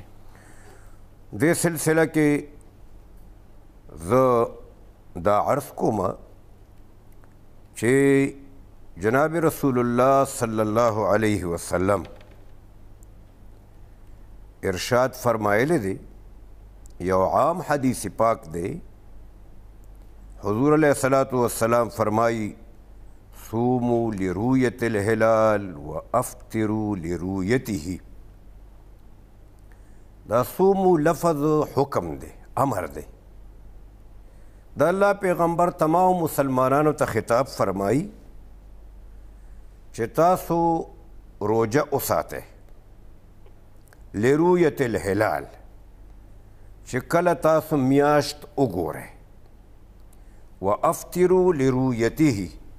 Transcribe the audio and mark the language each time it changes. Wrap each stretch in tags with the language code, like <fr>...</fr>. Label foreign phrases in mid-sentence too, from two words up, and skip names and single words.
<ps>دې سلسله کې زه دا عرض کوم چې جناب رسول الله</ps> <ar>صلی الله علیه وسلم</ar> <ps>ارشاد فرمایلی دی یو عام حدیث پاک دے. حضور</ps> <ar>علیہ الصلاۃ والسلام</ar> <ps>فرمائی</ps> <ar>صوموا لرؤیت الہلال و افطروا لرؤیتہ.</ar> <ps>دا صومو لفظ حکم دے، امر دے. دا اللہ پیغمبر تمام مسلمانانو ته خطاب فرمائی چې تاسو روجه وساتئ</ps> <ar>لرؤیت الهلال،</ar> <ps>چې کله تاسو میاشت وګورئ،</ps> <ar>وافطروا لرؤیته،</ar>